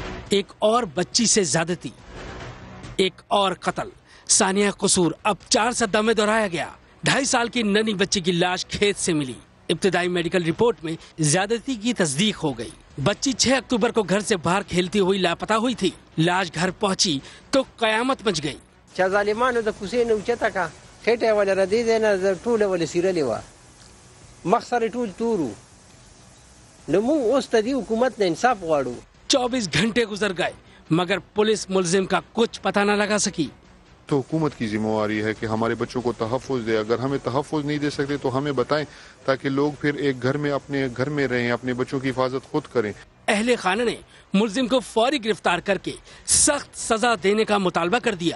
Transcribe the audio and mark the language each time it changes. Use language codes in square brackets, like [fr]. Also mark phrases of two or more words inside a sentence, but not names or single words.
[ur] ایک اور بچی سے زیادتی، ایک اور قتل، ثانیہ قصور اب 4 صدہ میں دہرایا گیا۔ 2.5 سال کی ننھی بچی کی لاش کھیت سے ملی۔ ابتدائی [en] medical report [ur] میں زیادتی کی تصدیق ہو گئی۔ بچی 6 اکتوبر کو گھر سے باہر کھیلتی ہوئی لاپتہ ہوئی تھی۔ لاش گھر پہنچی تو قیامت مچ گئی۔ [ps] چا ظالمانو د کوڅې نه اوچته کا خېټه یې ولې ردې دی نه ټوله ولې څیرلې وه، مخ سره ټول تور وو. نو موږ اوس د دې حکومت نه انصاف غواړو. [ur] 24 گھنٹے گزر گئے مگر پولیس ملزم کا کچھ پتہ نہ لگا سکی۔ تو حکومت کی ذمہ داری ہے کہ ہمارے بچوں کو تحفظ دے۔ اگر ہمیں تحفظ نہیں دے سکتے تو ہمیں بتائیں تاکہ لوگ پھر ایک گھر میں اپنے گھر میں رہیں، اپنے بچوں کی حفاظت خود کریں۔ اہل خانہ نے ملزم کو فوری گرفتار کر کے سخت سزا دینے کا مطالبہ کر دیا۔